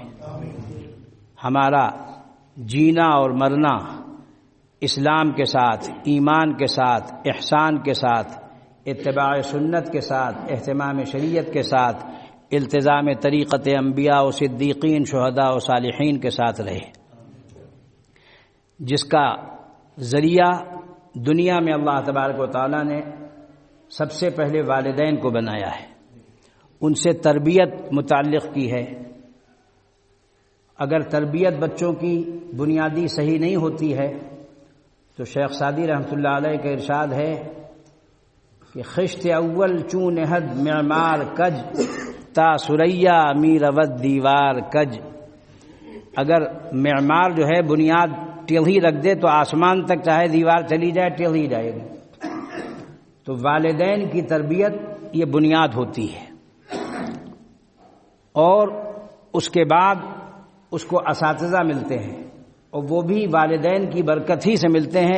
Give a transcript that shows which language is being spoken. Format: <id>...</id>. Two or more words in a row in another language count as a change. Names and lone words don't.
<ur>ہمارا جینا اور مرنا اسلام کے ساتھ، ایمان کے ساتھ، احسان کے ساتھ، اتباع سنت کے ساتھ، اہتمام شریعت کے ساتھ، التزام طریقت انبیاء و صدیقین، شہداء و صالحین کے ساتھ رہے، جس کا ذریعہ دنیا میں اللہ تبارک و تعالیٰ نے سب سے پہلے والدین کو بنایا ہے، ان سے تربیت متعلق کی ہے. اگر تربیت بچوں کی بنیادی صحیح نہیں ہوتی ہے تو شیخ سعدی</ur> <ar>رحمۃ اللہ علیہ</ar> <ur>کا ارشاد ہے کہ</ur> <fa>خشت اول چون نہد معمار کج تا سریا می رود دیوار کج.</fa> <ur>اگر معمار جو ہے بنیاد ٹیڑھی رکھ دے تو آسمان تک چاہے دیوار چلی جائے ٹیڑھی جائے گی. تو والدین کی تربیت یہ بنیاد ہوتی ہے، اور اس کے بعد اس کو اساتذہ ملتے ہیں، اور وہ بھی والدین کی برکت ہی سے ملتے ہیں.</ur>